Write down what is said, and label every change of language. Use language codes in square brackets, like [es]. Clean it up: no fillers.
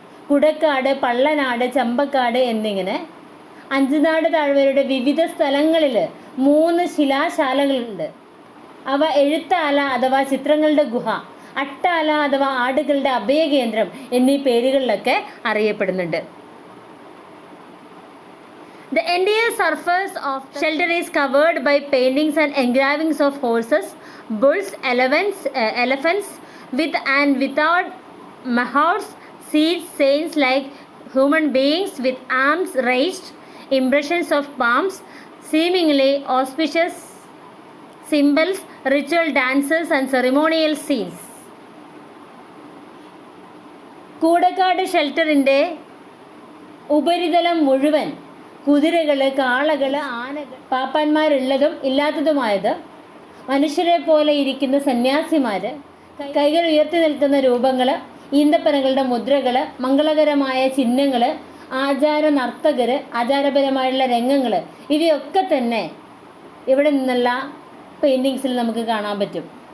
[ml] കുടക്കാട്, പള്ളനാട്, ചമ്പക്കാട് എന്നിങ്ങനെ അഞ്ചനാട് താഴ്വരയുടെ വിവിധ സ്ഥലങ്ങളിൽ 3 ശിലാശാലകളുണ്ട്. അവ എഴുത്താല അഥവാ ചിത്രങ്ങളുടെ ഗുഹ, അട്ടാല അഥവാ ആടുകളുടെ അഭയകേന്ദ്രം എന്നീ പേരുകളിലൊക്കെ അറിയപ്പെടുന്നുണ്ട്. [en] The entire surface of shelter is covered by paintings and engravings of horses, bulls, elephants with and without mahouts, seats, saints like human beings with arms raised, impressions of palms, seemingly auspicious symbols, ritual dances and ceremonial scenes. [ml] കൂടക്കാട് ഷെൽട്ടറിൻ്റെ ഉപരിതലം മുഴുവൻ കുതിരകൾ, കാളകൾ, ആനകൾ, പാപ്പാന്മാരുള്ളതും ഇല്ലാത്തതുമായത്, മനുഷ്യരെ പോലെ ഇരിക്കുന്ന സന്യാസിമാർ, കൈകൾ ഉയർത്തി നിൽക്കുന്ന രൂപങ്ങൾ, ഈന്തപ്പനകളുടെ മുദ്രകൾ, മംഗളകരമായ ചിഹ്നങ്ങൾ, നർത്തകർ, ആചാരപരമായുള്ള രംഗങ്ങൾ, ഇവയൊക്കെ തന്നെ ഇവിടെ നിന്നുള്ള പെയിൻറ്റിങ്സിൽ നമുക്ക് കാണാൻ പറ്റും.